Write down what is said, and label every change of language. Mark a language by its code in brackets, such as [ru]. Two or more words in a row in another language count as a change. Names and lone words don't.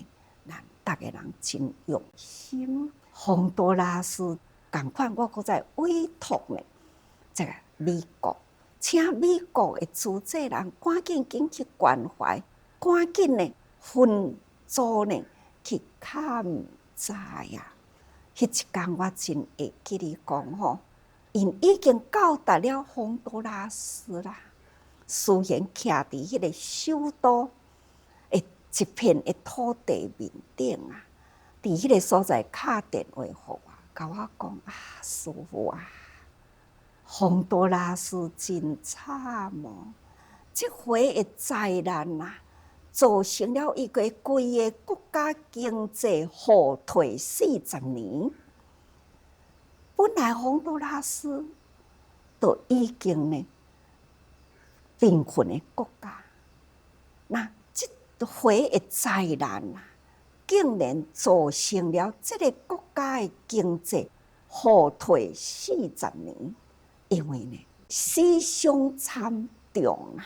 [nan] 大家人真用心，洪都拉斯同款，我搁再委托呢，这个美国，请美国的自济人赶紧去关怀，赶紧呢分组呢去勘灾啊！迄一天我真会记你讲吼，因已經到達了洪都拉斯啦，雖然徛伫迄個首都。一片的土地面頂啊，伫迄個所在打電話給我，甲我講師父啊，洪都拉斯真慘哦！這回的災難啊，造成了一個規個國家經濟後退40年。本來洪都拉斯都已經呢貧困的國家，那回的災難啊，竟然造成了這個國家的經濟後退40年，因為呢死傷慘重啊！